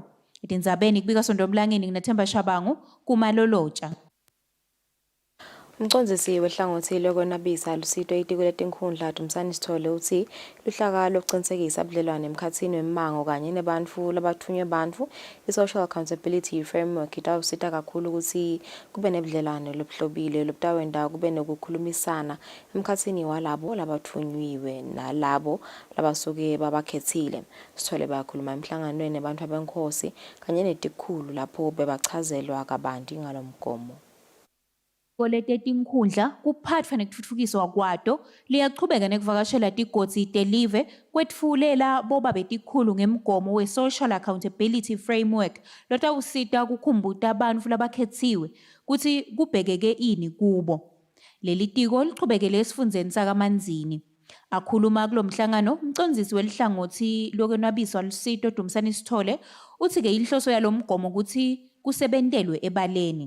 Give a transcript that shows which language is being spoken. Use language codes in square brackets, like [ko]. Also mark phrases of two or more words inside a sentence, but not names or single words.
[ss] Etindzabeni kubika Sondomlangeni nginaThemba Shabangu kumaloloja. Umcondzisi wehlangothi lokwenabisa lusito itiko letinkhundla Dumsani Sithole uthi luhlaka lokuqinisekisa ubudlelwane emkhatsini wemango kanye nebantfu labathunywe bantfu i- [en] social accountability framework [ss] itawusita kakhulu ukuthi kube nebudlelwane lobuhlobile lobutawenda kube nokukhulumisana emkhatsini walabo labathunywiwe nalabo labasuke babakhethile. Sithole bayakhuluma emhlanganweni nebantu abenkhosi kanye netikhulu lapho bebachazelwa kabanti ngalomgomo. Kolete tinkhundla kuphatfwa nekutfutfukiswa kwato liyachubeka nekuvakashela tigodzi telive kwetfulela boba betikhulu ngemgomo we- [en] social accountability framework [ss] lotawusita kukhumbuta bantfu labakhetsiwe kuti kubhekeke ini kubo. Leli tiko lichubekele esifundzeni sakaManzini. Akhuluma kulo mhlangano umcondzisi welihlangothi lokwenabiswa lusito Dumsani Sithole uthi ke inhloso yalomgomo ukuthi kusebentelwe ebaleni.